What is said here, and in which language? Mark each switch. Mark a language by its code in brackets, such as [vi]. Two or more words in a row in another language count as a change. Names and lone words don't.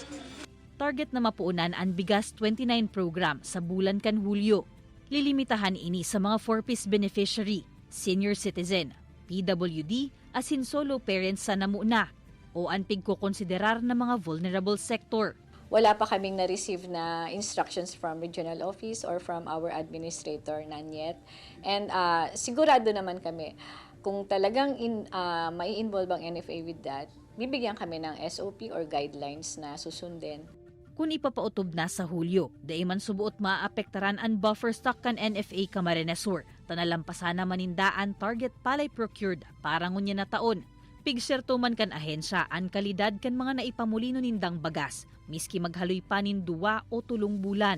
[bik] Target na mapuunan ang Bigas 29 program sa bulan kan Hulyo. Lilimitahan ini sa mga 4-piece beneficiary, senior citizen, PWD, asin solo parents sa namuna o ang pigkukonsiderar na mga vulnerable sector. [tl] Wala pa kaming na-receive na [en] instructions from regional office or from our administrator, none yet. [tl] And sigurado naman kami, kung talagang mai-involve ang NFA [en] with that, [tl] bibigyan kami ng SOP or guidelines na susundin. [bik] Kung ipapautob na sa Hulyo, dahil man subuot maapektaran ang buffer stock kan NFA Camarines Sur, tanalampasan na manindaan target palay procured para ngunya na taon. Pigserto man kan ahensya ang kalidad kan mga naipamulino nindang bagas, miski maghaloy pa nin 2 o 3 bulan.